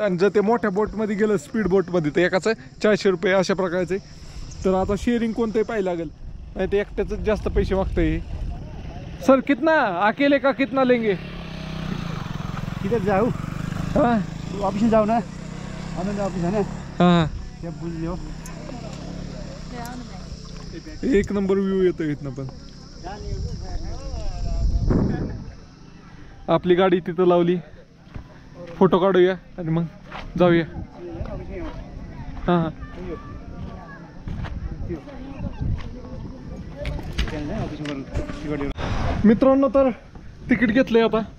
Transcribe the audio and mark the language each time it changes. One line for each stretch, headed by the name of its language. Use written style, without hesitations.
Marathi: आणि जर ते मोठ्या बोटमध्ये गेलं स्पीड बोटमध्ये तर एकाचं 400 रुपये अशा प्रकारचे. तर आता शेअरिंग कोणतंही पाहायला लागेल, नाही ते एकट्याच जास्त पैसे मागतंय.
Hindi: सर कितना अकेले का कितना लेंगे? किधर जाऊ? हाँ ऑफिस में जाओ ना, आनंद ऑफिस है ना, हाँ क्या बोल रहे हो?
Marathi: एक नंबर व्ह्यू येतो इथनं. पण आपली गाडी तिथं लावली, फोटो काढूया आणि मग जाऊया. हां मित्रांनो, तर तिकीट घेतलंय आता.